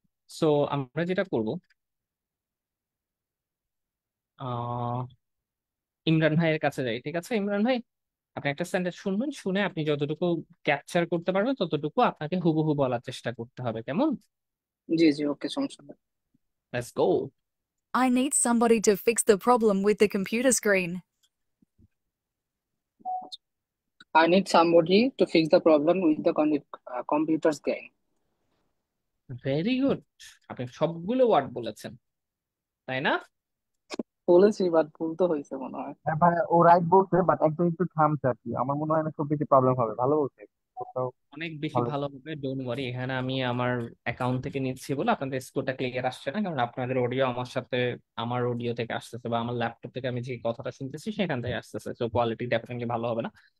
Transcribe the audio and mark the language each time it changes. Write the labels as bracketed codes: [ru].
[bn] So আমরা যেটা করব, আহ ইমরান ভাইয়ের কাছে যাই, ঠিক আছে? ইমরান ভাই, আপনি একটা সেন্টেন্স শুনবেন, শুনে আপনি যতটুকু ক্যাপচার করতে পারবেন ততটুকু আপনাকে হুবহু বলার চেষ্টা করতে হবে, কেমন? জি জি, ওকে, সমস্যা নেই। [en] Let's go. I need somebody to fix the problem with the computer screen. I need somebody to fix the problem with the computer's gain. [bn] Very good, আপনি সবগুলো ওয়ার্ড বলেছেন, তাই না? বলেছি বাট ভুল তো হয়েছে মনে হয়। হ্যাঁ ভাই, ও রাইট বলছে, বাট একদম একটু থামছে আর কি। আমার মনে হয় না খুব বেশি প্রবলেম হবে। ভালো বলছে, কোথাও অনেক বেশি ভালো। ভালো হবে, ডোন্ট ওয়ারি। এখানে আমি আমার অ্যাকাউন্ট থেকে নিচ্ছি বলে আপনাদের স্কোরটা ক্লিয়ার আসছে না, কারণ আপনাদের অডিও আমার সাথে, আমার অডিও থেকে আসতেছে বা আমার ল্যাপটপ থেকে আমি যে কথাটা শুনতেছি সেখান থেকে আসতেছে, তো কোয়ালিটি ডেফিনেটলি ভালো হবে না।